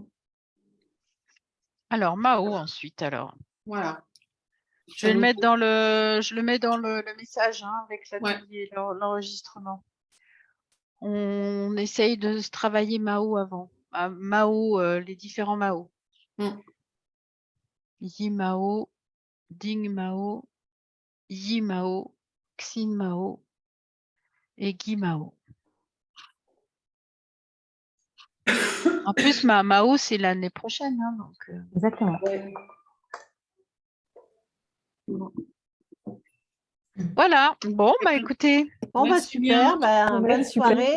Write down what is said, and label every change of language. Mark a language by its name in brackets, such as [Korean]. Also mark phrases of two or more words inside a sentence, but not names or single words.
[French] Alors Mao ensuite alors. Voilà. Je vais le mettre dans je le mets dans le message hein, avec Ouais. l'atelier, l'enregistrement. On essaye de se travailler Mao avant. Mao, les différents Mao. Yi Mao, Ding Mao, Yi Mao, Xin Mao et Gui Mao. En plus, Mao, c'est l'année prochaine. Hein, donc, Exactement. voilà. Bon, bah écoutez. Bon, bah Merci bien. super. Bah, bonne soirée.